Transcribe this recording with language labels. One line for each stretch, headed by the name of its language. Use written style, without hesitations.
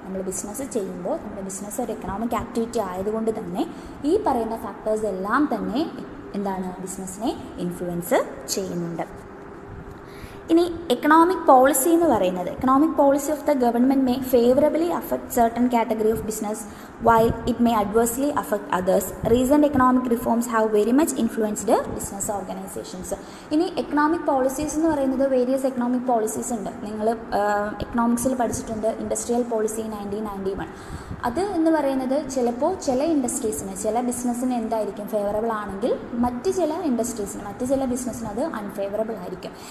Malayalam: നമ്മൾ ബിസിനസ് ചെയ്യുമ്പോൾ നമ്മുടെ ബിസിനസ് ഒരു എക്കണോമിക് ആക്ടിവിറ്റി ആയതുകൊണ്ട് തന്നെ ഈ പറയുന്ന ഫാക്ടേഴ്സ് എല്ലാം തന്നെ ബിസിനസ്സിനെ ഇൻഫ്ലുവൻസ് ചെയ്യുന്നുണ്ട്. ഇനി എക്കണോമിക് പോളിസി എന്ന് പറയുന്നത്,
English: Economic policy of the government may favourably affect certain category of business while it may adversely affect others. Recent economic reforms have very much influenced business organizations.
Malayalam: ഇനി economic policies എന്ന് പറയുന്നത് various economic policies ഉണ്ട്. നിങ്ങൾ എക്കണോമിക്സിൽ പഠിച്ചിട്ടുണ്ട് industrial policy 1991. അത് എന്ന് പറയുന്നത് ചിലപ്പോൾ ചില ഇൻഡസ്ട്രീസിന്, ചില ബിസിനസ്സിന് എന്തായിരിക്കും ഫേവറബിൾ ആണെങ്കിൽ മറ്റ് ചില ഇൻഡസ്ട്രീസിന്, മറ്റ് ചില ബിസിനസ്സിന് അത് അൺഫേവറബിൾ ആയിരിക്കും.